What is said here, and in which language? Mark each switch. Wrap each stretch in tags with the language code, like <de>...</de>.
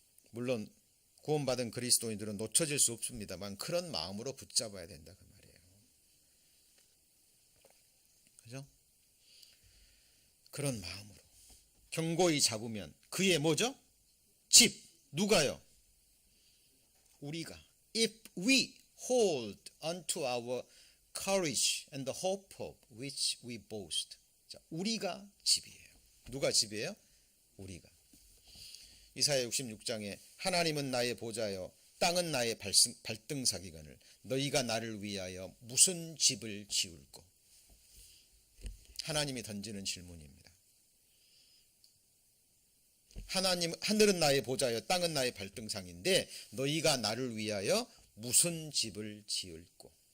<ko>물론 구원받은 그리스도인들은 놓쳐질 수 없습니다만 그런 마음으로 붙잡아야 된다 그 말이에요. 그죠? 그런 마음으로 견고히 잡으면 그의 뭐죠? 집. 누가요? 우리가.</ko> <en>If we hold unto our courage and the hope of which we boast.</en> <ko>자, 우리가 집이에요. 누가 집이에요? 우리가. 이사야 66장에 하나님은 나의 보좌여 땅은 나의 발등사기거늘 너희가 나를 위하여 무슨 집을 지을꼬. 하나님이 던지는 질문입니다. 하나님, 하늘은 나의 보좌여 땅은 나의 발등상인데 너희가 나를 위하여 무슨 집을 지을꼬.</ko>